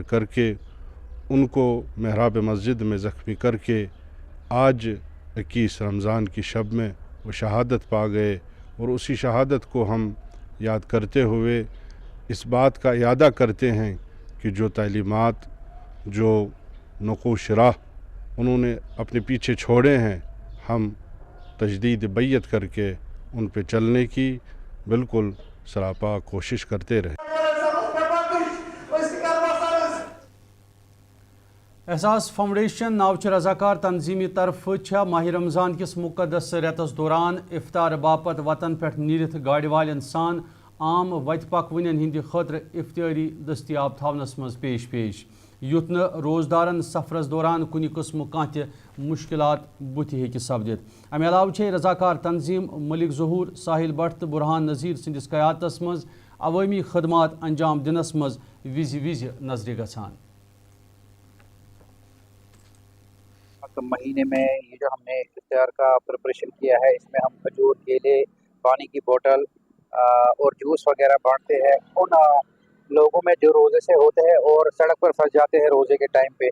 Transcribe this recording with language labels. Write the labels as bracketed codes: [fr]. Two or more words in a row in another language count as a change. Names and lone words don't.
[ur] کر کے ان کو محراب مسجد میں زخمی کر کے آج 21 رمضان کی شب میں وہ شہادت پا گئے، اور اسی شہادت کو ہم یاد کرتے ہوئے اس بات کا اعادہ کرتے ہیں کہ جو تعلیمات، جو نقوش راہ انہوں نے اپنے پیچھے چھوڑے ہیں، ہم تجدید بیعت کر کے ان پہ چلنے کی بالکل سراپا کوشش کرتے رہے. [ks] احساس فاؤنڈیشن ناوچ رضاکار تنظیمی طرف ماہ رمضان کس مقدس ریتس دوران افطار باپت وطن پہ نیرت گاڑی والن سان عام وت پکونین ہند خاطر افطاری دستیاب تھونس مز پیش یت نا روزدارن سفرس دوران کن قسم کان تہ مشکلات بت ہیکہ سپدت. امہ علاوہ رضاکار تنظیم ملک ظہور، ساحل بٹ تو برہان نذیر سندس قیادتس مز عوامی خدمات انجام دنس مز وز نظر گژھان. [ur] مہینے میں یہ جو ہم نے افطار کا پریپریشن کیا ہے، اس میں ہم کھجور، کیلے، پانی کی بوتل اور جوس وغیرہ بانٹتے ہیں ان لوگوں میں جو روزے سے ہوتے ہیں اور سڑک پر پھنس جاتے ہیں روزے کے ٹائم پہ.